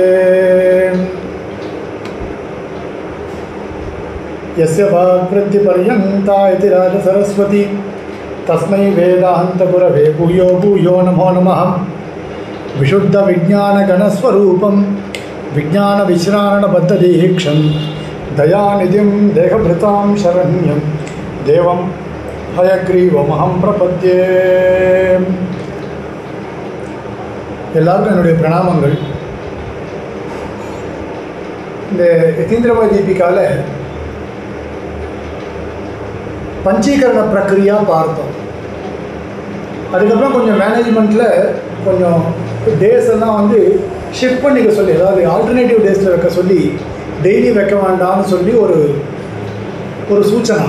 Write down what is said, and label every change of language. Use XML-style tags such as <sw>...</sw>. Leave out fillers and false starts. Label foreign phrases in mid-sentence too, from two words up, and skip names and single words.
<sa>यस्य वाग्वृद्धिपर्यन्ता इति राजसरस्वती तस्मै वेदान्तगुरवे भूयो भूयो नमो नमः। विशुद्धविज्ञानगणस्वरूपं विज्ञानविश्राणबद्धदीक्षं दयानिधिं देहभृतां शरण्यं देवं हयग्रीवमहं प्रपद्ये।</sa> <ta>எல்லாருக்கும் என்னுடைய பிரணாமங்கள். இந்த யதீந்திரமய தீபிகாவில் பஞ்சீகரண பிரக்ரியா பார்த்தோம். அதுக்கப்புறம் கொஞ்சம் மேனேஜ்மெண்ட்டில் கொஞ்சம் டேஸ் எல்லாம் ஷிஃப்ட் பண்ணிக்க சொல்லி, அதாவது</ta> <en>alternative days</en> <ta>வைக்க சொல்லி, டெய்லி வைக்க வேண்டாம்னு சொல்லி ஒரு சூச்சனை.</ta>